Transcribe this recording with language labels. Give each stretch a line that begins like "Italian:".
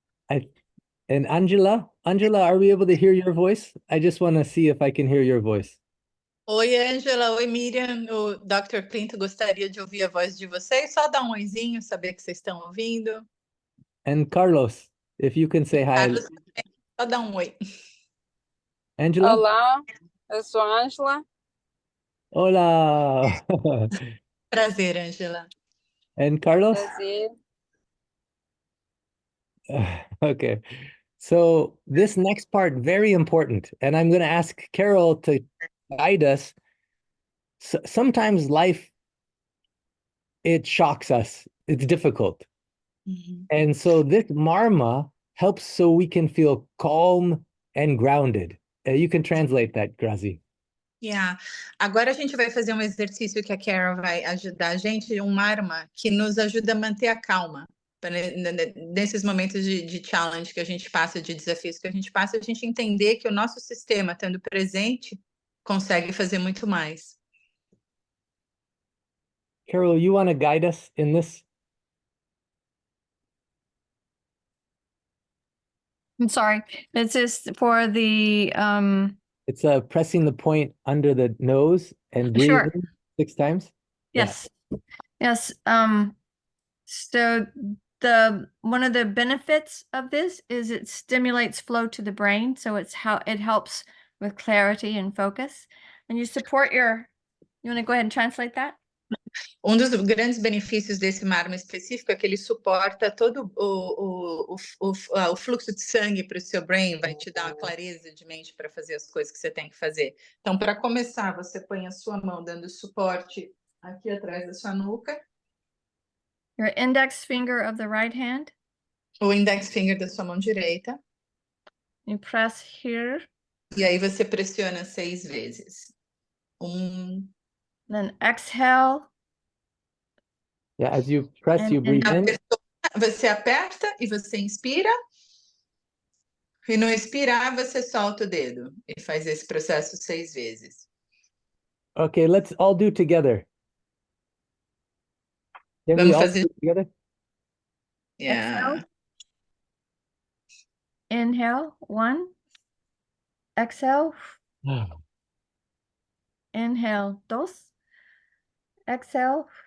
English: And Angela, are we able to hear your voice? I just want to see if I can hear your voice.
Portuguese: Oi, Angela. Oi, Miriam. O Dr. Clint gostaria de ouvir a voz de vocês. Só dar um oizinho, saber que vocês estão ouvindo.
English: And Carlos, if you can say hi.
Portuguese: Carlos, só dá um oi. Angela? Olá, eu sou a Ângela.
Spanish: Hola.
Portuguese: Prazer, Angela.
English: And Carlos?
Portuguese: Prazer.
English: Okay. So this next part, very important. And I'm going to ask Carol to guide us. Sometimes life, it shocks us. It's difficult. And so this marma helps so we can feel calm and grounded. You can translate that, Grazi. Yeah.
Portuguese: Agora a gente vai fazer um exercício que a Carol vai ajudar a gente, um marma que nos ajuda a manter a calma. Nesses momentos de challenge que a gente passa, de desafios que a gente passa, a gente entender que o nosso sistema, estando presente, consegue fazer muito mais.
English: Carol, you want to guide us in this? I'm sorry. This is for the It's pressing the point under the nose and breathing 6 times. yes. Yes. So one of the benefits of this is it stimulates flow to the brain. So it helps with clarity and focus. And you support you want to go ahead and translate that?
Portuguese: Dos grandes benefícios desse marma específico é que ele suporta todo o fluxo de sangue para o seu brain, vai te dar uma clareza de mente para fazer as coisas que você tem que fazer. Então, para começar, você põe a sua mão dando suporte aqui atrás da sua nuca.
English: Your index finger of the right hand.
Portuguese: O
English: index finger
Portuguese: da sua mão direita.
English: You press here.
Portuguese: E aí você pressiona 6 vezes.
English: Then exhale. Yeah, as you press, you breathe in.
Portuguese: Você aperta e você inspira. E no expirar, você solta o dedo. E faz esse processo 6 vezes.
English: Okay, let's all do together. Can we all do together? Yeah. Inhale, 1. Exhale. Inhale, 2. Exhale.